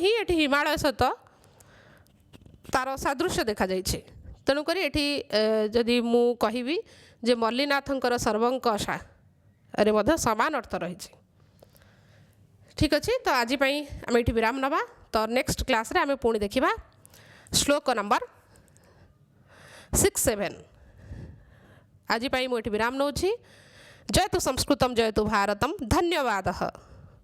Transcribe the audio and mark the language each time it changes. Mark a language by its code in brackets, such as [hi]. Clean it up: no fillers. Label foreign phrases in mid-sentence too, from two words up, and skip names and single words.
[or] ହିଁ ଏଠି ହିମାଳୟ ସହିତ ତାର ସାଦୃଶ୍ୟ ଦେଖାଯାଇଛି ତେଣୁକରି ଏଠି ଯଦି ମୁଁ କହିବି ଯେ ମଲ୍ଲିନାଥଙ୍କର ସର୍ବଙ୍କ ଆଶାରେ ମଧ୍ୟ ସମାନ ଅର୍ଥ ରହିଛି ଠିକ୍ ଅଛି ତ ଆଜି ପାଇଁ ଆମେ ଏଠି ବିରାମ ନେବା ତ [en] next class [or] ଆମେ ପୁଣି ଦେଖିବା ଶ୍ଲୋକ ନମ୍ବର 6-7 आज पाई मुझे विराम नौछि [sa] जयतु संस्कृतम जयतु भारतम धन्यवादः।